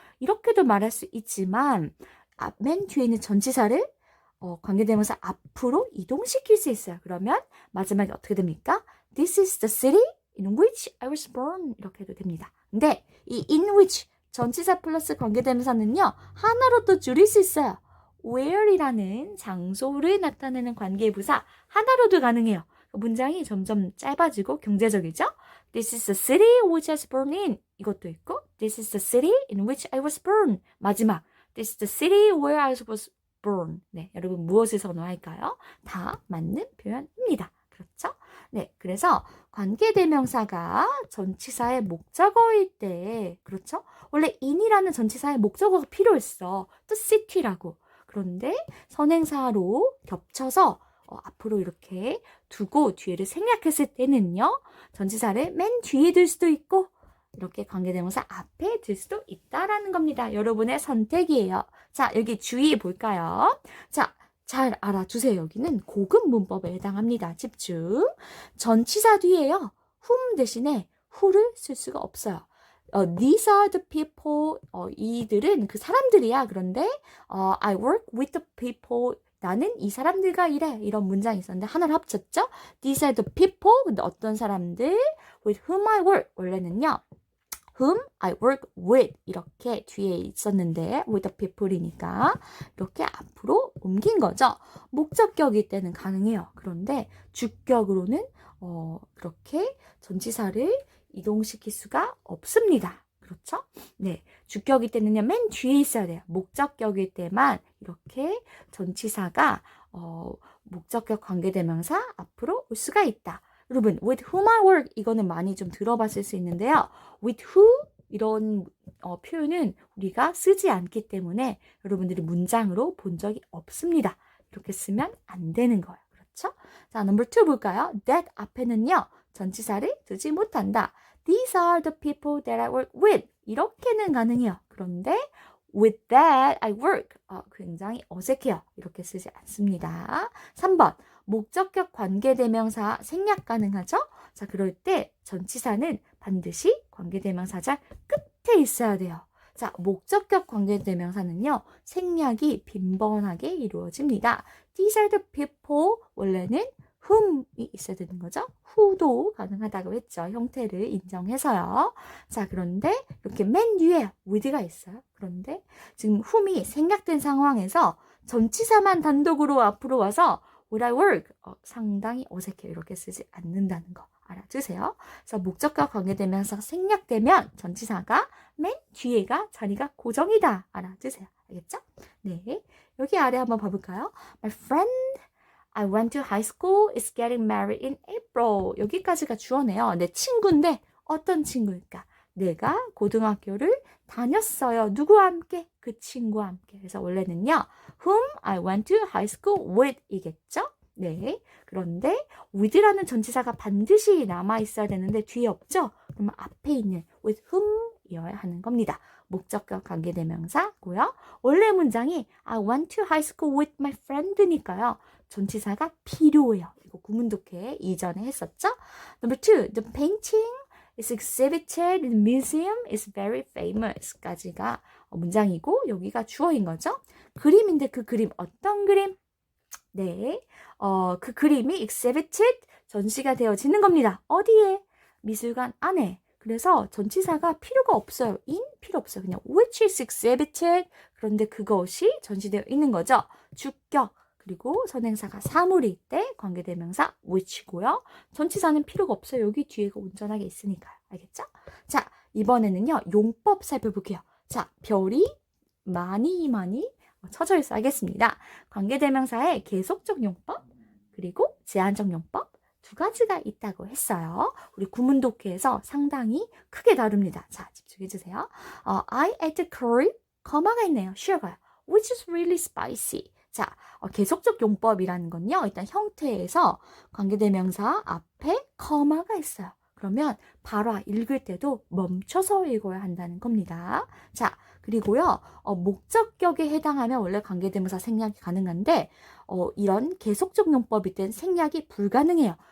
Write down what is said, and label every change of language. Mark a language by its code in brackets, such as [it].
[ko] 이렇게도 말할 수 있지만 맨 뒤에 있는 전치사를 관계대명사 앞으로 이동시킬 수 있어요. 그러면 마지막에 어떻게 됩니까? [en] This is the city in which I was born. [ko] 이렇게 해도 됩니다. 근데 이 in which 전치사 플러스 관계대명사는요. 하나로 또 줄일 수 있어요. where이라는 장소를 나타내는 관계부사 하나로도 가능해요. 문장이 점점 짧아지고 경제적이죠? [en] This is the city which I was born in. [ko] 이것도 있고 [en] This is the city in which I was born. 마지막 This is the city where I was born. [ko] 네, 여러분 무엇을 선호할까요? 다 맞는 표현입니다. 그렇죠? 네, 그래서 관계대명사가 전치사의 목적어일 때, 그렇죠? 원래 in이라는 전치사의 목적어가 필요했어. 또 city라고. 그런데 선행사로 겹쳐서 앞으로 이렇게 두고 뒤에를 생략했을 때는요. 전치사를 맨 뒤에 둘 수도 있고 이렇게 관계대명사 앞에 들 수도 있다라는 겁니다. 여러분의 선택이에요. 자, 여기 주의 볼까요? 자, 잘 알아두세요. 여기는 고급 문법에 해당합니다. 집중. 전치사 뒤에요. whom 대신에 who를 쓸 수가 없어요. [en] These are the people. [ko] 이들은 그 사람들이야. 그런데 [en] I work with the people. [ko] 나는 이 사람들과 일해. 이런 문장이 있었는데 하나를 합쳤죠. [en] These are the people. [ko] 근데 어떤 사람들? [en] With whom I work. [ko] 원래는요. [en] whom I work with [ko] 이렇게 뒤에 있었는데 with the people이니까 이렇게 앞으로 옮긴 거죠. 목적격일 때는 가능해요. 그런데 주격으로는 그렇게 전치사를 이동시킬 수가 없습니다. 그렇죠? 네, 주격일 때는요 맨 뒤에 있어야 돼요. 목적격일 때만 이렇게 전치사가 목적격 관계대명사 앞으로 올 수가 있다. 여러분, with whom I work 이거는 많이 좀 들어봤을 수 있는데요. with who 이런 표현은 우리가 쓰지 않기 때문에 여러분들이 문장으로 본 적이 없습니다. 이렇게 쓰면 안 되는 거예요. 그렇죠? 자, number 2 볼까요? that 앞에는요. 전치사를 두지 못한다. [en] These are the people that I work with. [ko] 이렇게는 가능해요. 그런데 [en] with that I work. [ko] 굉장히 어색해요. 이렇게 쓰지 않습니다. 3번. 목적격 관계대명사 생략 가능하죠? 자, 그럴 때 전치사는 반드시 관계대명사절 끝에 있어야 돼요. 자, 목적격 관계대명사는요. 생략이 빈번하게 이루어집니다. [en] These are the people. [ko] 원래는 whom이 있어야 되는 거죠. who도 가능하다고 했죠. 형태를 인정해서요. 자, 그런데 이렇게 맨 뒤에 with가 있어요. 그런데 지금 whom이 생략된 상황에서 전치사만 단독으로 앞으로 와서 [en] would I work? [ko] 상당히 어색해요. 이렇게 쓰지 않는다는 거 알아두세요. 그래서 목적과 관계되면서 생략되면 전치사가 맨 뒤에가 자리가 고정이다. 알아두세요. 알겠죠? 네, 여기 아래 한번 봐볼까요? [en] My friend I went to high school is getting married in April. [ko] 여기까지가 주어네요. 내 친구인데 어떤 친구일까? 내가 고등학교를 다녔어요. 누구와 함께? 그 친구와 함께. 그래서 원래는요. [en] whom I went to high school with [ko] 이겠죠? 네. 그런데 with라는 전치사가 반드시 남아 있어야 되는데 뒤에 없죠? 그러면 앞에 있는 with whom 이어야 하는 겁니다. 목적격 관계대명사고요. 원래 문장이 I went to high school with my friend니까요. 전치사가 필요해요. 이거 구문독해 이전에 했었죠? [en] Number 2, the painting is exhibited in the museum is very famous [ko] 까지가 문장이고 여기가 주어인 거죠. 그림인데 그 그림 어떤 그림? 네, 그 그림이 exhibited 전시가 되어지는 겁니다. 어디에? 미술관 안에. 그래서 전치사가 필요가 없어요. in 필요 없어요. [en] 그냥 which is exhibited. [ko] 그런데 그것이 전시되어 있는 거죠. 주격. 그리고 선행사가 사물일 때 관계대명사 which고요. 전치사는 필요가 없어요. 여기 뒤에가 온전하게 있으니까요. 알겠죠? 자, 이번에는요. 용법 살펴볼게요. 자, 별이 많이 쳐져 있어 하겠습니다. 관계대명사의 계속적 용법 그리고 제한적 용법 두 가지가 있다고 했어요. 우리 구문독해에서 상당히 크게 다룹니다. 자, 집중해주세요. [en] I ate curry, [ko] 거마가 있네요. 쉬어가요. [en] Which is really spicy. [ko] 자, 계속적 용법이라는 건요. 일단 형태에서 관계대명사 앞에 커마가 있어요. 그러면 바로 읽을 때도 멈춰서 읽어야 한다는 겁니다. 자, 그리고요. 목적격에 해당하면 원래 관계대명사 생략이 가능한데 이런 계속적 용법일 땐 생략이 불가능해요.